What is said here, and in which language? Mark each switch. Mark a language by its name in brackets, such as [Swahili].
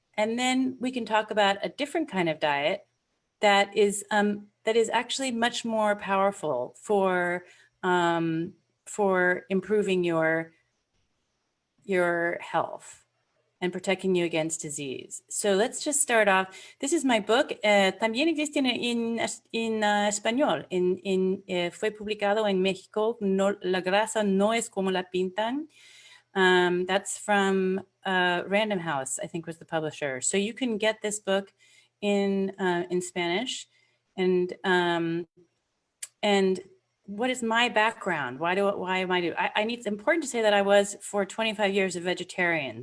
[English] And then we can talk about a different kind of diet that is actually much more powerful for improving your health and protecting you against disease. So let's just start off. This is my book. [Spanish] También existe en español. Fue publicado en México. No, la grasa no es como la pintan. [English] That's from Random House, I think was the publisher. So you can get this book in Spanish. And what is my background? Why am I doing? It's important to say that I was for 25 years a vegetarian.